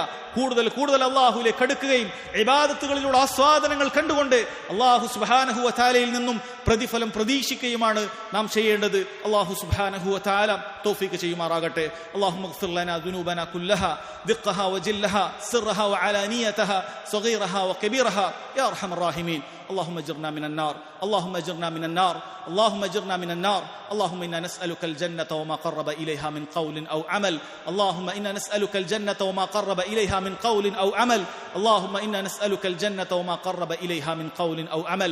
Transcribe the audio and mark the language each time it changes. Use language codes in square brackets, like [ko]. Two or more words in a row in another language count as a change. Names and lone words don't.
[ml] കൂടുതൽ അല്ലാഹുവിലേക്ക് അടുക്കുകയും ഇബാദത്തുകളിലൂടെ ആസ്വാദനങ്ങൾ കണ്ടുകൊണ്ട് അല്ലാഹു [ar] سبحانه وتعالى [ml] നിന്നും പ്രതിഫലം പ്രതീക്ഷിക്കുകയുമാണ് നാം ചെയ്യേണ്ടത്. [ar] الله سبحانه وتعالى [ml] തൗഫീഖ് ചെയ്യുമാറാകട്ടെ. [ar] اللهم اغفر لنا ذنوبنا كلها دقها وجلها سرها وعلانيتها صغيرها وكبيرها يا أرحم الراحمين. اللهم اجرنا من النار، اللهم اجرنا من النار، اللهم اجرنا من النار. اللهم إنا نسألك الجنة وما قرب إليها من قول أو عمل. اللهم إنا نسألك الجنة وما قرب إليها من قول أو عمل. اللهم إنا نسألك الجنة وما قرب إليها من قول أو عمل.